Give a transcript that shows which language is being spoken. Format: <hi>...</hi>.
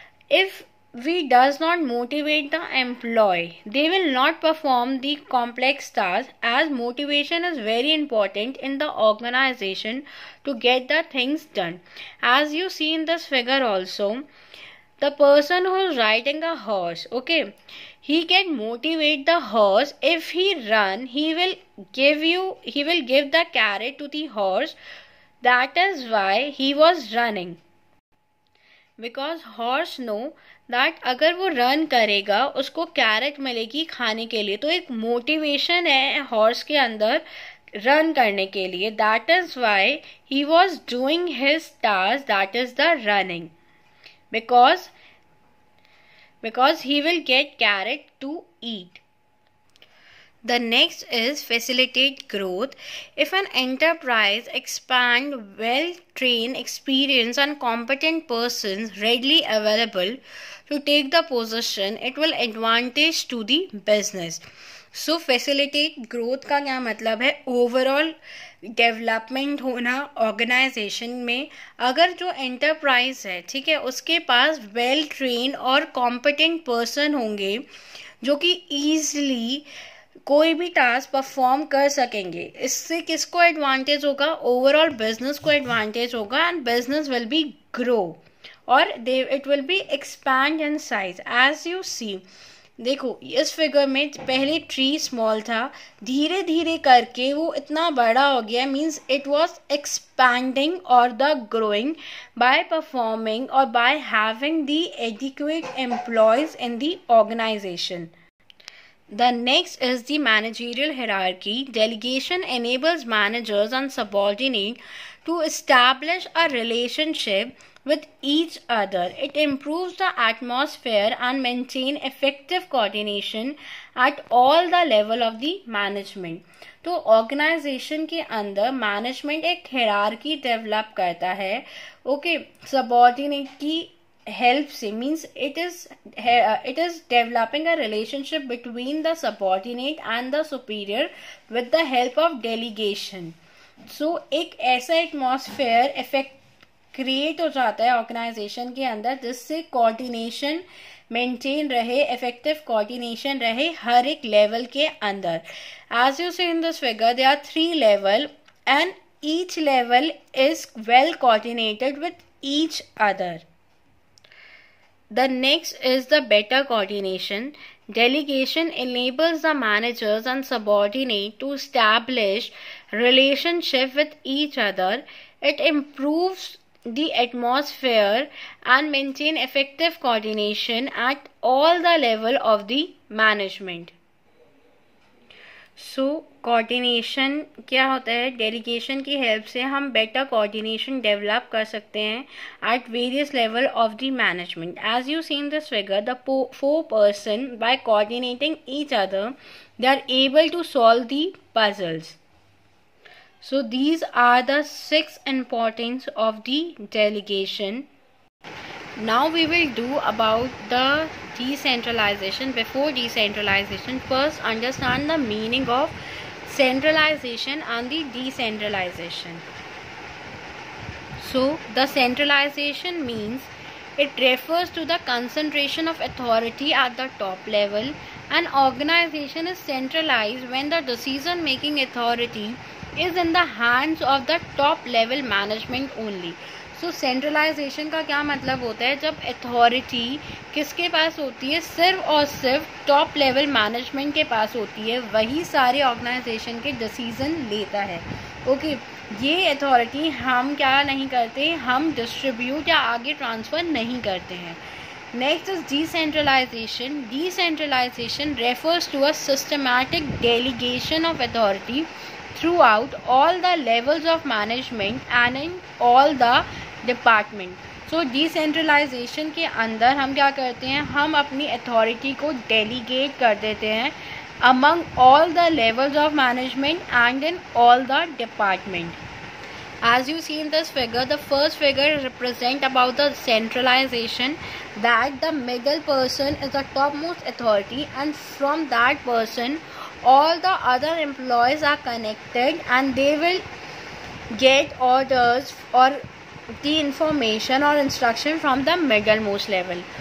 <en>If we does not motivate the employee, they will not perform the complex task, as motivation is very important in the organization to get the things done. As you see in this figure also, the person who is riding a horse, okay, he can motivate the horse. If he run, he will give the carrot to the horse. That is why he was running, because horse know that</en> <hi>अगर वो run करेगा उसको carat मिलेगी खाने के लिए. तो एक मोटिवेशन है हॉर्स के अंदर रन करने के लिए.</hi> <en>That is why he was doing his task, that is the running, because he will get carrot to eat. The next is facilitate growth. If an enterprise expand well-trained, experienced and competent persons readily available to take the position, it will advantage to the business.</en> <hi>So facilitate growth का क्या मतलब है? Overall development होना organisation में. अगर जो enterprise है, ठीक है, उसके पास वेल ट्रेन और कॉम्पिटेंट पर्सन होंगे जो कि ईजिली कोई भी टास्क परफॉर्म कर सकेंगे, इससे किसको एडवांटेज होगा?</hi> <en>Overall business को advantage होगा, and business will be grow और it will be expand in size. As you see,</en> <hi>देखो इस फिगर में पहले ट्री स्मॉल था, धीरे धीरे करके वो इतना बड़ा हो गया.</hi> <en>Means it was expanding और the growing by performing और by having the adequate employees in the organisation. The next is the managerial hierarchy. Delegation enables managers and subordinates to establish a relationship with each other. It improves the atmosphere and maintain effective coordination at all the level of the management.</en> <hi>तो organisation के अंदर management एक hierarchy develop करता है, okay, subordinate की help से,</hi> <en>means it is developing a relationship between the subordinate and the superior with the help of delegation.</en> <hi>So एक ऐसा एटमॉस्फेयर इफेक्ट क्रिएट हो जाता है ऑर्गेनाइजेशन के अंदर जिससे कोऑर्डिनेशन मेंटेन रहे, इफेक्टिव कोऑर्डिनेशन रहे हर एक लेवल के अंदर.</hi> <en>As you see in this figure there are 3 level and each level is well coordinated with each other. The next is the better coordination. Delegation enables the managers and subordinates to establish relationship with each other. It improves the atmosphere and maintain effective coordination at all the level of the management.</en> <hi>So coordination क्या होता है? Delegation की help से हम better coordination develop कर सकते हैं</hi> <en>At various level of the management. As you see in this figure, the 4 person by coordinating each other they are able to solve the puzzles. So these are the 6 importance of the delegation. Now we will do about the decentralization. Before decentralization, first understand the meaning of centralization and the decentralization. So the centralization means it refers to the concentration of authority at the top level. An organization is centralized when the decision making authority is in the hands of the top level management only.</en> <hi>So centralisation का क्या मतलब होता है? जब authority किसके पास होती है? सिर्फ और सिर्फ टॉप लेवल मैनेजमेंट के पास होती है, वही सारे ऑर्गेनाइजेशन के डिसीजन लेता है. ओके, ये अथॉरिटी हम क्या नहीं करते, हम डिस्ट्रीब्यूट या आगे ट्रांसफ़र नहीं करते हैं.</hi> <en>Next is decentralization. Decentralization refers to a systematic delegation of authority throughout all the levels of management and in all the department.</en> <hi>So decentralization के अंदर हम क्या करते हैं? हम अपनी अथॉरिटी को डेलीगेट कर देते हैं</hi> <en>among all the levels of management and in all the department. As you see in this figure, the first figure represent about the centralization, that the middle person is the topmost authority and from that person all the other employees are connected and they will get orders or the information or instruction from the middlemost level.</en>